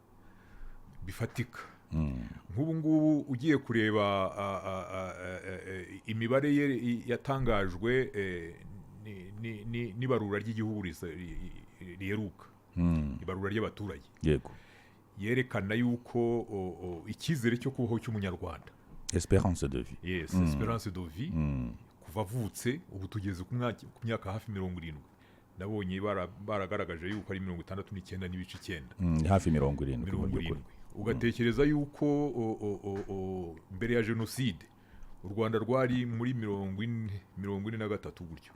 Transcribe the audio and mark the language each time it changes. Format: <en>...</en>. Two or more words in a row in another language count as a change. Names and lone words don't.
<rw>Nk'ubu ngubu ugiye kureba imibare yatangajwe n'ibarura ry'igihugu riheruka, ibarura ry'abaturage, yerekana yuko icyizere cyo kubaho cy'umunyarwanda,</rw> <fr>espérance de vie, yes, espérance de vie,</fr> <rw>kuva avutse ubu tugeze ku myaka hafi 70. Nabonye baragaragaje yuko ari 69.9, hafi 70. Ugatekereza yuko mbere ya jenoside u Rwanda rwari muri 43 gutyo.</rw>